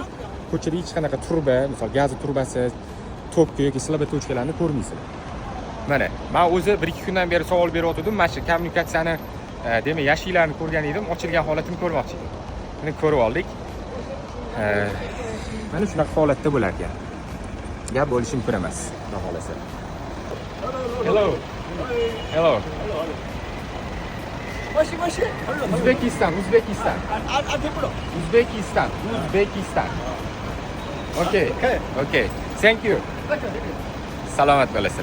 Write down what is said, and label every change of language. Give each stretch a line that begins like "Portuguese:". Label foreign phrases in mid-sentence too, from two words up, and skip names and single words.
Uzbek: Ko'chada hech qanaqa turba, misol gaz turbasi, topki yoki slaba tochkalarni ko'rmaysizlar. Mana, men o'zi 1-2 kundan beri savol beryotgandim. Mana shu kommunikatsiyani, demak, yashiklarni ko'rgan edim, ochilgan holatini ko'rmoqchi edim. Buni ko'rib oldik. Mana shunaqa holatda bo'lar ekan. Gap bo'lishi mumkin emas, xudo xolasa.
English: Hello. Uzbekistan. Okay. Thank you.
Uzbek: Salomat bo'lasiz.